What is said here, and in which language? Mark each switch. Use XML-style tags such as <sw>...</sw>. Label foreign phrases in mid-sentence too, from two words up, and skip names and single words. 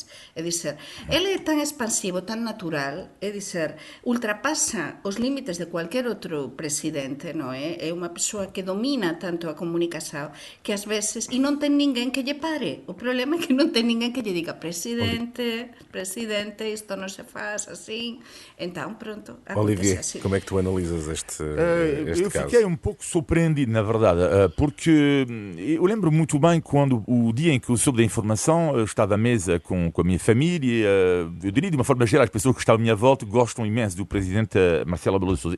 <gl>É dizer, ele é tan expansivo, tan natural, é dizer, ultrapasa os límites de cualquier outro presidente, non é? É unha persoa que domina tanto a comunicación que ás veces, e non ten ninguén que lle pare. O problema é que non ten ninguén que lle diga presidente, isto non se faz assim.</gl> <pt>Então, pronto, acontece Olivier, assim. como é que tu analisas este Eu caso? fiquei um pouco surpreendido, na verdade, porque eu lembro muito bem quando o dia em que eu soube da informação, eu estava à mesa com a minha família, eu diria de uma forma geral, as pessoas que estão à minha volta gostam imenso do presidente Marcelo Rebelo de Sousa.</pt>